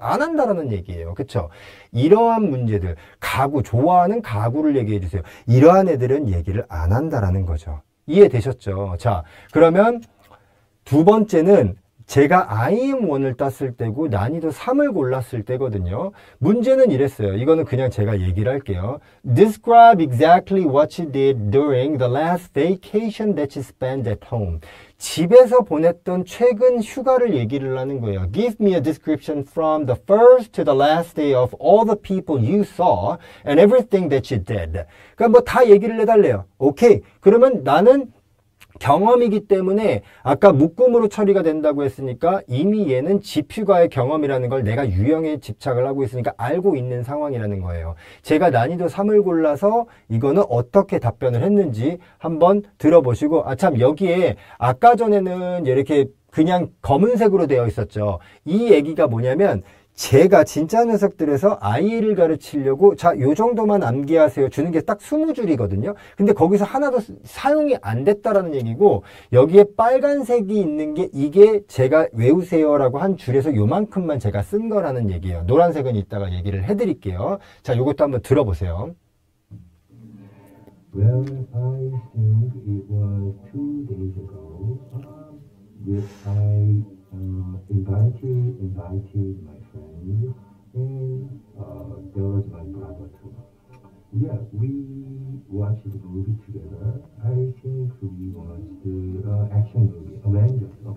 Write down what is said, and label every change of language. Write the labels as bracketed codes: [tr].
[ko] 안 한다라는 얘기예요. 그쵸? 이러한 문제들 가구 좋아하는 가구를 얘기해 주세요. 이러한 애들은 얘기를 안 한다라는 거죠. 이해되셨죠? 자, 그러면 두 번째는 제가 IM1을 땄을 때고 난이도 3을 골랐을 때거든요. 문제는 이랬어요. 이거는 그냥 제가 얘기를 할게요. [en] Describe exactly what you did during the last vacation that you spent at home. [ko] 집에서 보냈던 최근 휴가를 얘기를 하는 거예요. [en] Give me a description from the first to the last day of all the people you saw and everything that you did. [ko] 그러니까 뭐 다 얘기를 해달래요. 오케이. 그러면 나는 경험이기 때문에 아까 묶음으로 처리가 된다고 했으니까 이미 얘는 집휴가의 경험이라는 걸 내가 유형에 집착을 하고 있으니까 알고 있는 상황이라는 거예요. 제가 난이도 3을 골라서 이거는 어떻게 답변을 했는지 한번 들어보시고 참 여기에 아까 전에는 이렇게 그냥 검은색으로 되어 있었죠. 이 얘기가 뭐냐면 제가 진짜 녀석들에서 IE를 가르치려고 요 정도만 암기하세요 주는 게 딱 20줄이거든요. 근데 거기서 하나도 사용이 안 됐다라는 얘기고 여기에 빨간색이 있는 게 이게 제가 외우세요라고 한 줄에서 요만큼만 제가 쓴 거라는 얘기예요. 노란색은 이따가 얘기를 해드릴게요. 자, 요것도 한번 들어보세요. [en] Well, I think it was 2 days ago. I invited my friend, and there was my brother too. Yeah, we watched the movie together. I think we watched the action movie, Avengers.